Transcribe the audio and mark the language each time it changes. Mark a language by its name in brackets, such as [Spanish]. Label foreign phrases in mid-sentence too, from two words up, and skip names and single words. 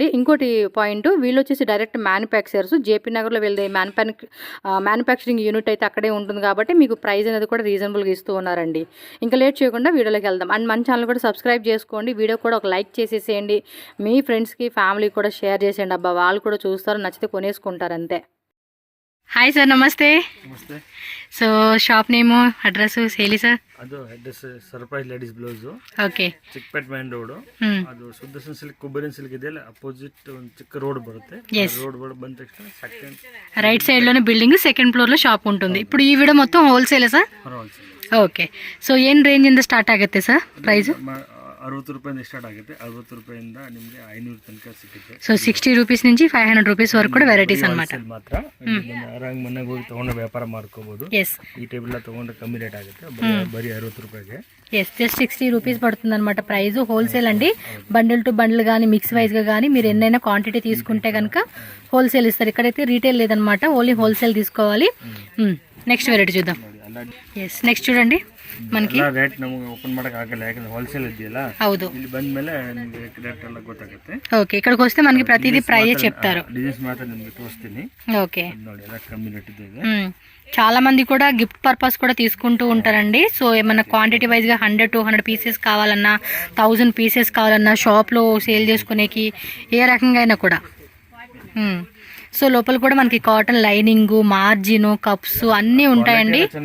[Telugu] ఇంకోటి పాయింట్, వీళ్ళు వచ్చేసి డైరెక్ట్ మ్యానుఫ్యాక్చరర్స్. జేపీ నగర్లో వీళ్ళది మ్యానుఫ్యాక్చరింగ్ యూనిట్ అయితే అక్కడే ఉంటుంది కాబట్టి మీకు ప్రైస్ అనేది కూడా రీజనబుల్గా ఇస్తూ ఉన్నారండి. ఇంకా లేట్ చేయకుండా వీడియోలోకి వెళ్దాం. అండ్ మన ఛానల్ కూడా సబ్స్క్రైబ్ చేసుకోండి. వీడియో కూడా ఒక లైక్ చేసేసేయండి. మీ ఫ్రెండ్స్కి, ఫ్యామిలీకి కూడా షేర్ చేసేయండి. అబ్బా వాళ్ళు కూడా చూస్తారు, నచ్చితే కొనేసుకుంటారు అంతే. హాయ్ సార్, నమస్తే. [Kannada] ನಮಸ್ತೆ. [Telugu] సో షాప్ నేము, అడ్రస్ [Kannada] ಹೇಳಿ ಸರ್. ಅದು ಅಡ್ರೆಸ್ ಸರ್ಪ್ರೈಸ್ ಲೇಡೀಸ್ ಬ್ಲೌಸ್, ಓಕೆ, ಚಿಕ್ಕಪೇಟ್ ಮೇನ್ ರೋಡ್. ಅದು ಸುದರ್ಶನ್ ಸಿಲ್ಕ್, ಕೊಬ್ಬರಿನ ಸಿಲ್ಕ್ ಇದೆಯಲ್ಲ, ಅಪೋಸಿಟ್ ಒಂದು ಚಿಕ್ಕ ರೋಡ್ ಬರುತ್ತೆ. ರೋಡ್ ಬಂದ ತಕ್ಷಣ ಸೆಕೆಂಡ್ [Telugu] రైట్ సైడ్ లోనే బిల్డింగ్, సెకండ్ ఫ్లోర్ లో షాప్ ఉంటుంది. ఇప్పుడు ఈ వీడియో మొత్తం హోల్సేల్ సార్? ఓకే. సో ఏం రేంಜ್ [Kannada] ಇಂದ ಸ್ಟಾರ್ಟ್ ಆಗುತ್ತೆ ಸರ್ ಪ್ರೈಸ್? 60 ರೂಪಾಯಿಂದ ಸ್ಟಾರ್ಟ್ ಆಗುತ್ತೆ. 60 ರೂಪಾಯಿಂದ ನಿಮಗೆ 500 ತನಕ ಸಿಗುತ್ತೆ. [Telugu] సో 60 రూపీస్ నుంచి 500 రూపీస్ వరకు కూడా వెరైటీస్ అన్నమాట. [Kannada] ಮಾತ್ರ ಆರಾಮ್ ಮನೆಗೆ ಹೋಗಿ ತಗೊಂಡು ವ್ಯಾಪಾರ ಮಾಡ್ಕೋಬಹುದು. ಈ ಟೇಬಲ್ ಎಲ್ಲ ತಗೊಂಡು ಕಮ್ಮಿ ರೇಟ್ ಆಗುತ್ತೆ. ಬರೀ 60 ರೂಪಾಯಿಗೆ. [Telugu] ఎస్, జస్ట్ 60 రూపీస్ పడుతుంది అనమాట ప్రైస్. హోల్సేల్ అండి. బండిల్ టు బండిల్ కానీ, మిక్స్ వైజ్గా కానీ మీరు ఎన్నైనా క్వాంటిటీ తీసుకుంటే కనుక హోల్సేల్ ఇస్తారు. ఇక్కడైతే రీటైల్ లేదనమాట, ఓన్లీ హోల్సేల్ తీసుకోవాలి. నెక్స్ట్ వెరైటీ చూద్దాం. ఎస్, నెక్స్ట్ చూడండి. మనకి [Kannada] ರೇಟ್ ನಮಗೆ ಓಪನ್ ಮಾಡಕ್ ಆಗಲ್ಲ, ಯಾಕಂದ್ರೆ ಹೋಲ್ಸೇಲ್ ಇದೆಯಲ್ಲ. ಹೌದು, ಇಲ್ಲಿ ಬಂದ ಮೇಲೆ ನಿಮಗೆ ರೇಟ್ ಎಲ್ಲ ಗೊತ್ತಾಗುತ್ತೆ. [Telugu] ఓకే, ఇక్కడికి వస్తే మనకి ప్రతిదీ ప్రైస్ చెప్తారు. [Kannada] ಡಿಸೈನ್ಸ್ ಮಾತ್ರ ನಿಮಗೆ ತೋರಿಸ್ತೀನಿ. [Telugu] ఓకే, [Kannada] ನೋಡಿ ಎಲ್ಲ కమ్మి రేట్ ಇದೆ. [Telugu] చాలా మంది కూడా గిఫ్ట్ పర్పస్ కూడా తీసుకుంటూ ఉంటారండి. సో ఏమన్నా క్వాంటిటీ వైజ్గా 100-200 పీసెస్ కావాలన్నా, 1000 పీసెస్ కావాలన్నా, షాప్లో సేల్ చేసుకునేకి ఏ రకంగా అయినా కూడా. సో లోపల కూడా మనకి కాటన్ లైనింగ్, మార్జిన్, కప్స్ అన్నీ ఉంటాయండి.